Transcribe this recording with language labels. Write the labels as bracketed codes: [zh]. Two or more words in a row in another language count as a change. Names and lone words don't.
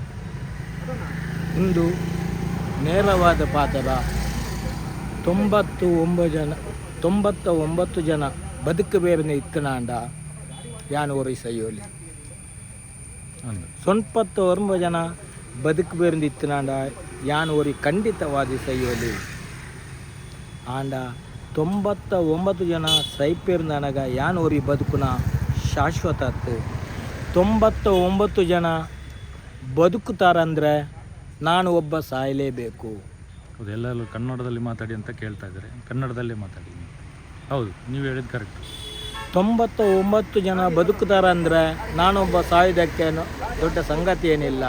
[kn] ಒಂದು ನೇರವಾದ ಪಾತ್ರ [tcy] 99 ಜನ ಬದುಕು ಬೇರೆ ಇತ್ತನಾಂಡ ಯಾನು ಒರಿ ಸಯ್ಯೋಲಿ [kn] 99 ಜನ ಬದುಕು ಬೇರೆ ಇತ್ತನಾಂಡ ಯಾನು ಒರಿ ಖಂಡಿತವಾದಿ ಸಯ್ಯೋಲಿ ಆಂಡ 99 ಜನ ಸೈಪೇರ್ನ ನನಗ ಯಾನು ಒರಿ ಬದುಕುನ ಶಾಶ್ವತ 99 ಜನ ಬದುಕುತ್ತಾರಂದರೆ ನಾನು ಒಬ್ಬ ಸಾಯಲೇಬೇಕು. ಎಲ್ಲರೂ ಕನ್ನಡದಲ್ಲಿ ಮಾತಾಡಿ ಅಂತ ಕೇಳ್ತಾ ಇದ್ದಾರೆ, ಕನ್ನಡದಲ್ಲೇ ಮಾತಾಡಿ. ಹೌದು, ನೀವು ಹೇಳಿದ್ದು ಕರೆಕ್ಟ್. 99 ಜನ ಬದುಕುತ್ತಾರಂದರೆ ನಾನೊಬ್ಬ ಸಾಯೋದಕ್ಕೆ ದೊಡ್ಡ ಸಂಗತಿ ಏನಿಲ್ಲ.